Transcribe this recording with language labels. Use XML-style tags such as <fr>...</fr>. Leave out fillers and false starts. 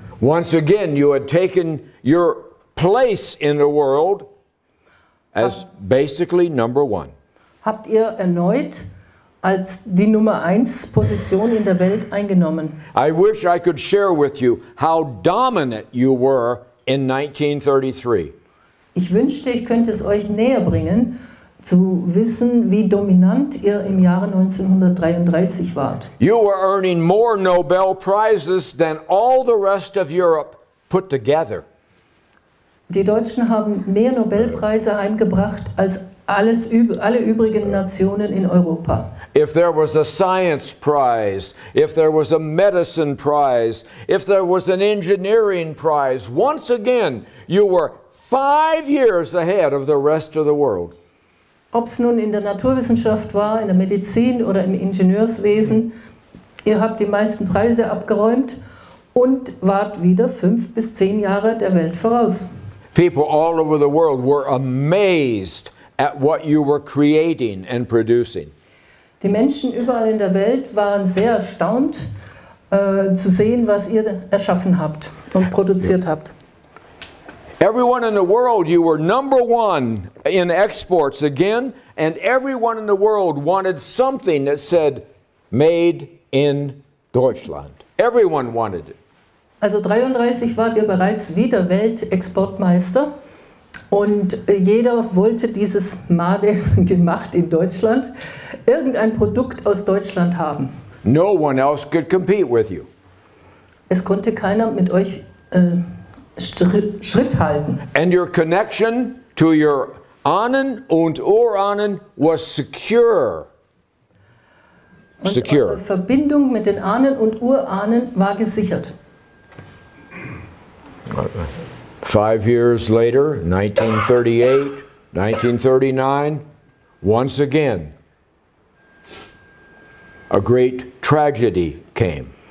<en>once again you had taken your place in the world as basically number one.</en> <de>Habt ihr erneut als die Nummer 1 Position in der Welt eingenommen.</de> <en>I wish I could share with you how dominant you were in 1933.</en> <de>Ich wünschte, ich könnte es euch näher bringen, zu wissen, wie dominant ihr im Jahre 1933 wart.</de> <en>You were earning more Nobel Prizes than all the rest of Europe put together.</en> <de>Die Deutschen haben mehr Nobelpreise heimgebracht als alle übrigen Nationen in Europa.</de> <en>If there was a science prize, if there was a medicine prize, if there was an engineering prize, once again you were 5 years ahead of the rest of the world.</en> <de>Ob es nun in der Naturwissenschaft war, in der Medizin oder im Ingenieurswesen, ihr habt die meisten Preise abgeräumt und wart wieder 5 bis 10 Jahre der Welt voraus.</de> <en>People all over the world were amazed at what you were creating and producing.</en> <de>Die Menschen überall in der Welt waren sehr erstaunt zu sehen, was ihr erschaffen habt und produziert habt.</de> <en>Everyone in the world, you were number one in exports again, and everyone in the world wanted something that said, made in Deutschland. Everyone wanted it.</en> <de>Also 33 wart ihr bereits wieder Weltexportmeister und jeder wollte dieses Made gemacht in Deutschland, irgendein Produkt aus Deutschland haben.</de> <en>No one else could compete with you.</en> <de>Es konnte keiner mit euch Schritt halten.</de> <en>And your connection to your</en> <de>Ahnen und Urahnen</de> <en>was secure.</en> <de>Und eure Verbindung mit den Ahnen und Urahnen war gesichert.</de> <en>5 years later, 1938, 1939, once again, a great tragedy came.</en>